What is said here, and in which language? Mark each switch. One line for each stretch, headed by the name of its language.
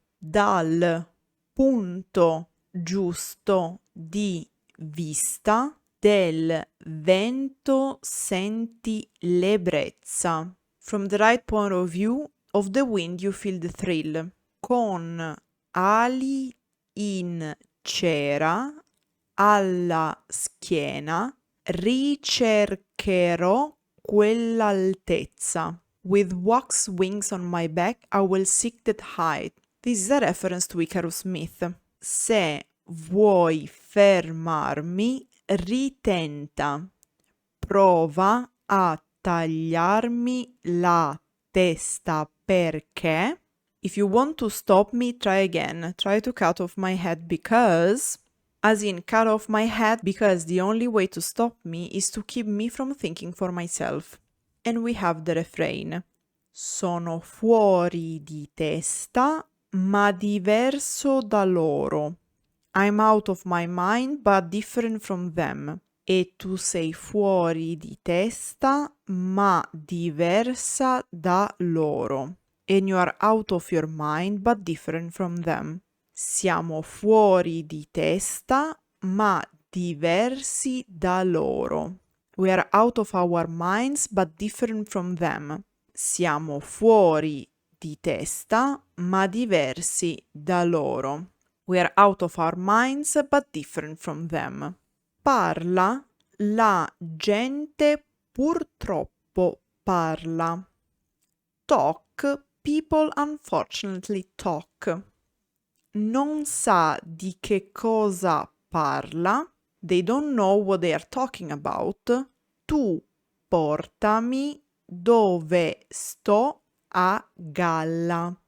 Italian: Dal punto giusto di vista del vento senti l'ebbrezza.
English: From the right point of view of the wind you feel the thrill.
Italian: Con ali in cera alla schiena ricercherò quell'altezza.
English: With wax wings on my back I will seek that height. This is a reference to Icarus myth.
Italian: Se vuoi fermarmi, ritenta. Prova a tagliarmi la testa perché.
English: If you want to stop me, try again. Try to cut off my head because. As in, cut off my head because the only way to stop me is to keep me from thinking for myself. And we have the refrain.
Italian: Sono fuori di testa, ma diverso da loro.
English: I'm out of my mind, but different from them.
Italian: E tu sei fuori di testa, ma diversa da loro.
English: And you are out of your mind, but different from them.
Italian: Siamo fuori di testa, ma diversi da loro.
English: We are out of our minds, but different from them.
Italian: Siamo fuori di testa, ma diversi da loro.
English: We are out of our minds, but different from them.
Italian: Parla, la gente purtroppo parla.
English: Talk, people unfortunately talk.
Italian: Non sa di che cosa parla.
English: They don't know what they are talking about.
Italian: Tu portami dove sto a galla.